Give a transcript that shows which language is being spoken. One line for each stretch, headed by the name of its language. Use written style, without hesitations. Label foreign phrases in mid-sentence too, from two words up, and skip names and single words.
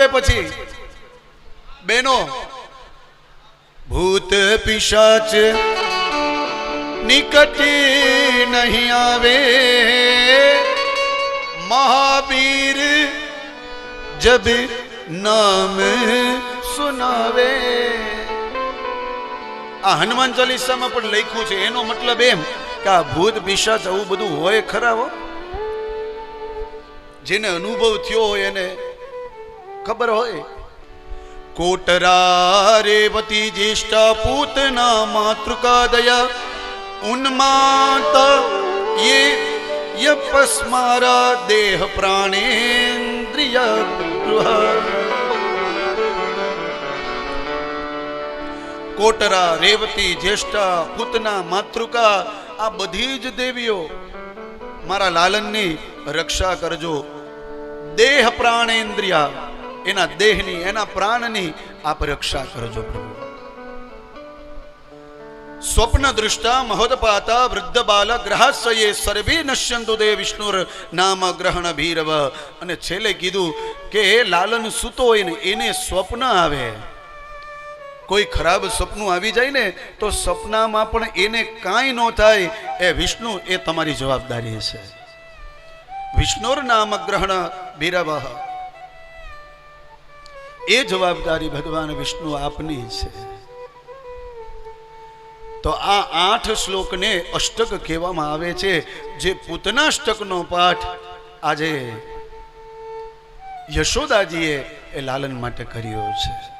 Gujarati: પછી બેનો,
Awadhi: भूत पिशाच निकट नहीं आवे, महावीर जब नाम सुनावे.
Gujarati: આ હનુમાન ચાલીસામાં પણ લખ્યું છે. એનો મતલબ એમ કે આ ભૂત પિશાચ આવું બધું હોય ખરા હો. જેને અનુભવ થયો હોય એને ખબર હોય.
Sanskrit: कोटरा रेवती ज्येष्ठा पूतना मातृका दया उन्मात ये यपस्मारा देह प्राणेन्द्रिय कोटरा रेवती ज्येष्ठा पूतना मातृका
Gujarati: આ બધી જ દેવીઓ મારા લાલનની રક્ષા કરજો।
Sanskrit: देह प्राणेन्द्रिया
Gujarati: એના દેહની એના પ્રાણની આપ રક્ષા કરજો પ્રભુ।
Sanskrit: स्वप्न दृष्टा महोदपाता वृद्ध बाल ग्रहाश्रये सर्वे नश्यंतु दे विष्णुर नाम ग्रहण भीरव।
Gujarati: અને છેલ્લે કીધું કે લાલન સૂતો હોય ને એને સ્વપ્ન આવે, કોઈ ખરાબ સપનું આવી જાય ને તો સપનામાં પણ એને કાંઈ ન થાય। એ વિષ્ણુ એ તમારી જવાબદારી છે।
Sanskrit: विष्णुर नाम ग्रहण भीरवः.
Gujarati: એ જવાબદારી ભગવાન વિષ્ણુ આપની છે. તો આ 8 શ્લોકને અષ્ટક કહેવામાં આવે છે, જે પૂતનાષ્ટકનો પાઠ આજે યશોદાજીએ એ લાલન માટે કર્યો છે.